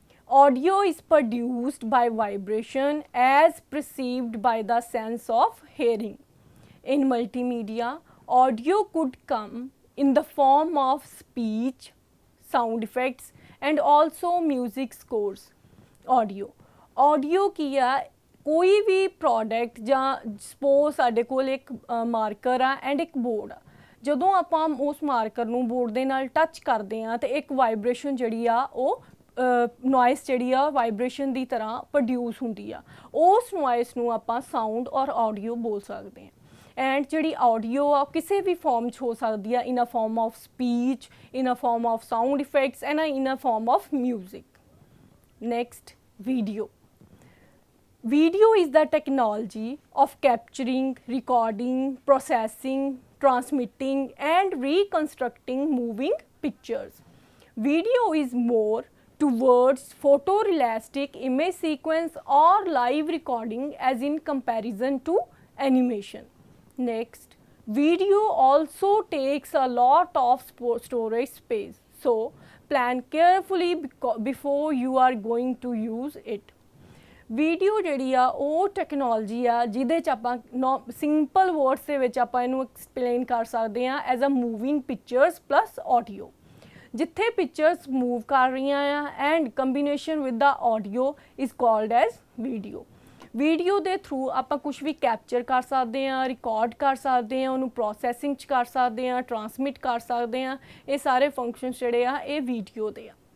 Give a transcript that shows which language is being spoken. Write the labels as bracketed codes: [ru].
[en] Audio is produced by vibration as perceived by the sense of hearing. In multimedia, audio could come in the form of speech, sound effects and also music scores. [pa] Audio ਕੀ ਆ ਕੋਈ ਵੀ product ਜਾਂ suppose ਸਾਡੇ ਕੋਲ ਇੱਕ marker ਆ and ਇੱਕ board ਆ. ਜਦੋਂ ਆਪਾਂ ਉਸ ਮਾਰਕਰ ਨੂੰ ਬੋਰਡ ਦੇ ਨਾਲ ਟੱਚ ਕਰਦੇ ਹਾਂ ਤਾਂ ਇੱਕ ਵਾਈਬ੍ਰੇਸ਼ਨ ਜਿਹੜੀ ਆ ਉਹ ਨੋਇਸ ਜਿਹੜੀ ਆ ਵਾਈਬ੍ਰੇਸ਼ਨ ਦੀ ਤਰ੍ਹਾਂ ਪ੍ਰੋਡਿਊਸ ਹੁੰਦੀ ਆ. ਉਸ ਨੋਇਸ ਨੂੰ ਆਪਾਂ ਸਾਊਂਡ ਔਰ ਆਡੀਓ ਬੋਲ ਸਕਦੇ ਹਾਂ. ਐਂਡ ਜਿਹੜੀ ਆਡੀਓ ਆ ਕਿਸੇ ਵੀ ਫਾਰਮ 'ਚ ਹੋ ਸਕਦੀ ਆ, [en] In a form of speech, in a form of sound effects and in a form of music. [pa] Next, video. [en] Video is the technology of capturing, recording, processing, transmitting and reconstructing moving pictures. Video is more towards photorealistic image sequence or live recording as in comparison to animation. Next, video also takes a lot of storage space. So, plan carefully before you are going to use it. [pa] Video ਜਿਹੜੀ ਆ ਉਹ technology ਆ ਜਿਹਦੇ 'ਚ ਆਪਾਂ simple words ਦੇ ਵਿੱਚ ਆਪਾਂ ਇਹਨੂੰ ਐਕਸਪਲੇਨ ਕਰ ਸਕਦੇ ਹਾਂ [en] as a moving pictures plus audio [pa] ਜਿੱਥੇ ਪਿਕਚਰਸ ਮੂਵ ਕਰ ਰਹੀਆਂ ਆ [en] and combination with the audio is called as video [pa] video ਦੇ ਥਰੂ ਆਪਾਂ ਕੁਛ ਵੀ ਕੈਪਚਰ ਕਰ ਸਕਦੇ ਹਾਂ ਰਿਕਾਰਡ ਕਰ ਸਕਦੇ ਹਾਂ ਉਹਨੂੰ ਪ੍ਰੋਸੈਸਿੰਗ 'ਚ ਕਰ ਸਕਦੇ ਹਾਂ ਟਰਾਂਸਮਿਟ ਕਰ ਸਕਦੇ ਹਾਂ ਇਹ ਸਾਰੇ ਫੰਕਸ਼ਨਸ ਜਿਹੜੇ ਆ ਇਹ ਵੀਡੀਓ ਦੇ ਆ